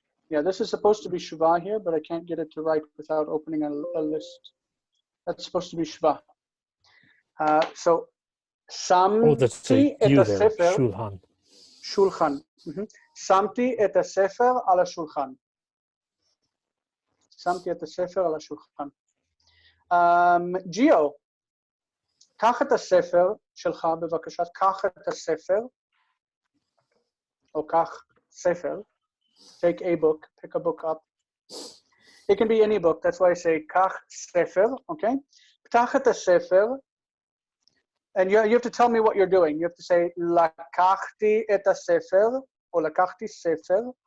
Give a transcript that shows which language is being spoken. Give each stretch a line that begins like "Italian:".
English: Yeah, this is supposed to be shva here, but I can't get it to write without opening a list. That's supposed to be shva.
Hebrew: So, שמתי את הספר, שולחן. שמתי את הספר על השולחן. שמתי את הספר על השולחן. ג'יו, קח את הספר שלך בבקשה, קח את הספר, או קח ספר,
English: take a book, pick a book up. It can be any book, that's why I say
Hebrew: קח ספר,
English: okay?
Hebrew: פתח את הספר,
English: and you have to tell me what you're doing. You have to say,
Hebrew: לקחתי את הספר, או לקחתי ספר.